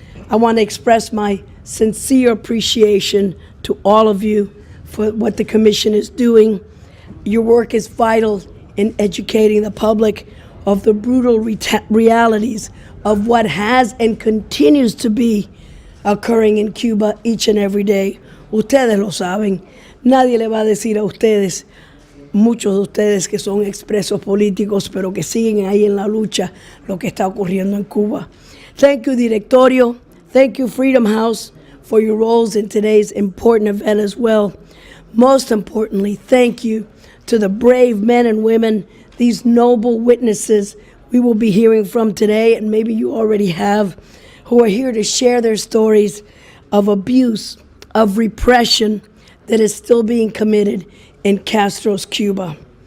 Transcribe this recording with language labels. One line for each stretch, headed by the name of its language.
English: I want to express my sincere appreciation to all of you for what the Commission is doing. Your work is vital in educating the public of the brutal realities of what has and continues to be occurring in Cuba each and every day.
Spanish: Ustedes lo saben. Nadie le va a decir a ustedes, muchos de ustedes que son expresos políticos, pero que siguen ahí en la lucha, lo que está ocurriendo en Cuba.
English: Thank you, Directorio. Thank you, Freedom House, for your roles in today's important event as well. Most importantly, thank you to the brave men and women, these noble witnesses we will be hearing from today, and maybe you already have, who are here to share their stories of abuse, of repression that is still being committed in Castro's Cuba.